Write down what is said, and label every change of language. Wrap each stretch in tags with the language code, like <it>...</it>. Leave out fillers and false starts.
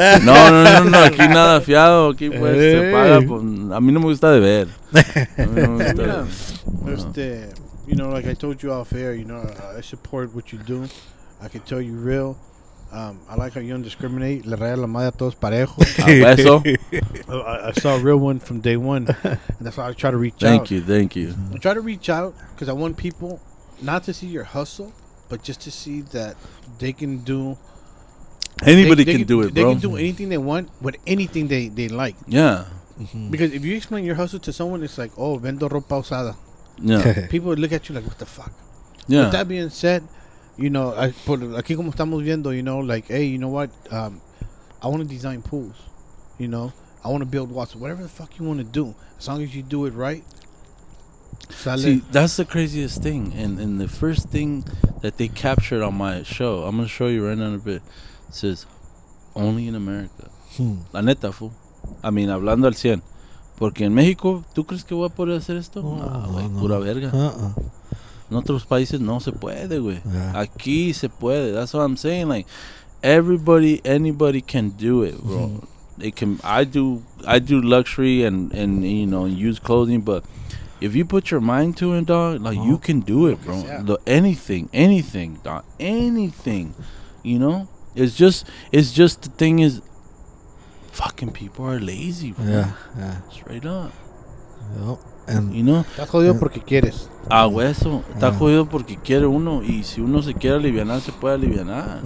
<es>No, aquí nada fiado, aquí pues se</es> <en>Hey.</en> <es>paga. A mí no me gusta de ver. A mí no me gusta de ver.</es> <en>You know, like I told you off air, you know, I support what you do. I can tell you real. I like how you don't discriminate.</en> <es>Le raya la madre a todos parejos. Eso.</es> <en>I saw a real one from day one. And that's why I try to reach out. Thank you. I try to reach out because I want people not to see your hustle, but just to see that they can do. Anybody they can do it, They bro. can do anything they want with anything they like. Yeah. Because if you explain your hustle to someone, it's like, oh,</en> <es>vendo ropa usada.</es> <en>Yeah. People would look at you like, what the fuck? With Yeah. that being said, you know,</en> <es>aquí como estamos viendo,</es> <en>you know, like, hey, you know what? I want to design pools. You know, I want to build walls. Whatever the fuck you want to do, as long as you do it right.</en> <es>Sale.</es> <en>See, that's the craziest thing. And the first thing that they captured on my show, I'm going to show you right now in a bit, says, only in America.</en> <es>La neta, fool.</es> <en>I mean,</en> <es>hablando al 100. Porque en México, ¿tú crees que voy a poder hacer esto? No, Nah, güey, no. pura verga. En otros países no se puede, güey.</es> <en>Yeah.</en> <es>Aquí se puede.</es> <en>That's what I'm saying. Like, anybody can do it, bro. It can. I do luxury and use clothing, but if you put your mind to it, dog, like you can do it, bro. Anything, dog, anything. You know, it's just the thing is, fucking people are lazy, bro. Yeah. Straight up. Yep. And You know,</en> <es>Estás jodido porque quieres. a hueso. Está jodido porque quiere uno. Y si uno se quiere alivianar, se puede alivianar.</es>